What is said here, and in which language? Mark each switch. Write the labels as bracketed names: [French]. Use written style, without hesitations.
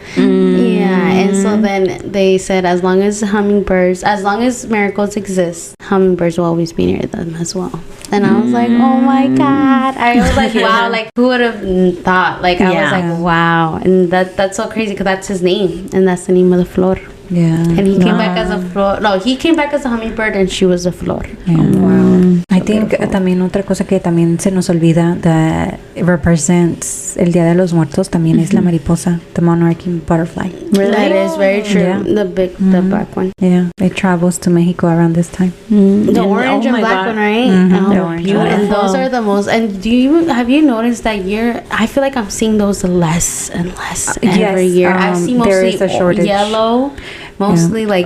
[English] Yeah, and so then they said as long as marigolds exist, hummingbirds will always be near them as well. And I was like, oh my god. I was like, wow, like who would have thought? Like I was like, wow. And that's so crazy because that's his name, and that's the name of the flor. Yeah. And he came back as a flor. No, he came back as a hummingbird, and she was a flor. Yeah. Wow. I think [Spanish] también otra cosa que también se nos olvida [English] that represents [Spanish] el Día de los Muertos también es la mariposa, [English] the monarch butterfly. Really? That is very true. Yeah. The black one. Yeah, it travels to Mexico around this time. The orange and black one, right? The orange. And those are the most. And have you noticed that I feel like I'm seeing those less and less every year. I see mostly there is a shortage. Yellow, mostly like